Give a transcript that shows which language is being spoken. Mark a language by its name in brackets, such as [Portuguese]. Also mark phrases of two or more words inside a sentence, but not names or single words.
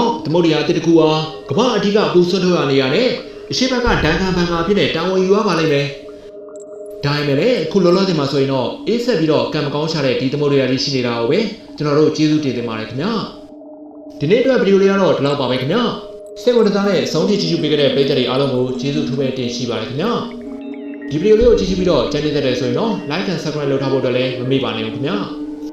[Burmese] တော့သမုဒ္ဒရာအသစ်တစ်ခုဟာကမ္ဘာအဓိကအပူဆွတ်ထုတ်ရနေရတဲ့အရှိတ်ဘက်ကဒဏ်ခံပန်ကာဖြစ်တဲ့တာဝန်ယူရပါလိမ့်မယ်ဒါပေမဲ့လည်းအခုလောလောဆယ်မှာဆိုရင်တော့အေးဆက်ပြီးတော့ကံမကောင်းရှာတဲ့ဒီသမုဒ္ဒရာကြီးရှိနေတာကိုပဲကျွန်တော်တို့ကျေးဇူးတင်ပါတယ်ခင်ဗျာဒီနေ့အတွက်ဗီဒီယိုလေးကတော့ဒီလောက်ပါပဲခင်ဗျာစိတ်ဝင်စားတဲ့ဆုံးဖြတ်ကြည့်ရှုပေးခဲ့တဲ့ပရိသတ်တွေအားလုံးကိုကျေးဇူးထူးပဲတင်ရှိပါတယ်ခင်ဗျာဒီဗီဒီယိုလေးကိုကြည့်ရှုပြီးတော့ကြိုက်နေတဲ့ဆိုရင်တော့ [English] like and subscribe [Burmese] လုပ်ထားဖို့အတွက်လည်းမမေ့ပါနဲ့ခင်ဗျာ